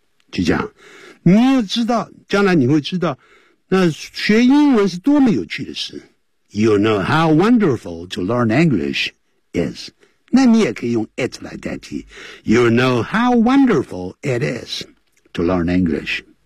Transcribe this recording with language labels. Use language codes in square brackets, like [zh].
[zh] 就这样，你要知道，将来你会知道，那学英文是多么有趣的事。 [en] You know how wonderful to learn English is. [zh] 那你也可以用 it 来代替。 [en] You know how wonderful it is to learn English.